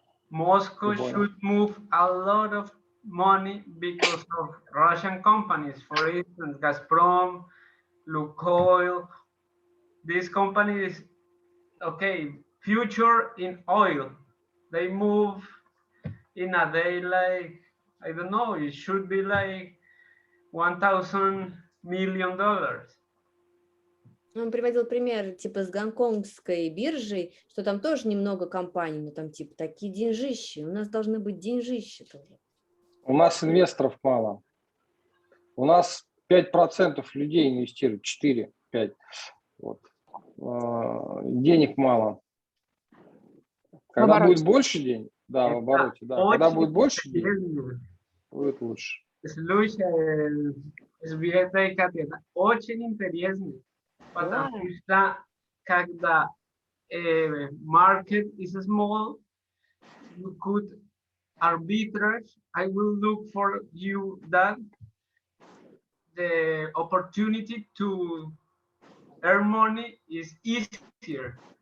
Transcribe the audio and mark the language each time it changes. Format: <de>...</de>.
<en>Moscow should move a lot of money because of Russian companies, for instance, Gazprom, Lukoil. These companies, okay, future in oil. They move in a day like, I don't know, it should be like $1,000 million.</en> <ru>Он приводил пример типа с гонконгской биржей, что там тоже немного компаний, но там типа такие деньжищи. У нас должны быть деньжищи тоже. У нас инвесторов мало. У нас 5% людей инвестируют, 4-5. Вот. Денег мало. Когда будет больше денег, да, в обороте, да. Когда будет больше денег, будет лучше. Слушай, Света и Екатерина, очень интересно, потому что когда</ru> <en>market is small, you could arbitrage. I will look for you that the opportunity to earn money is easier.</en>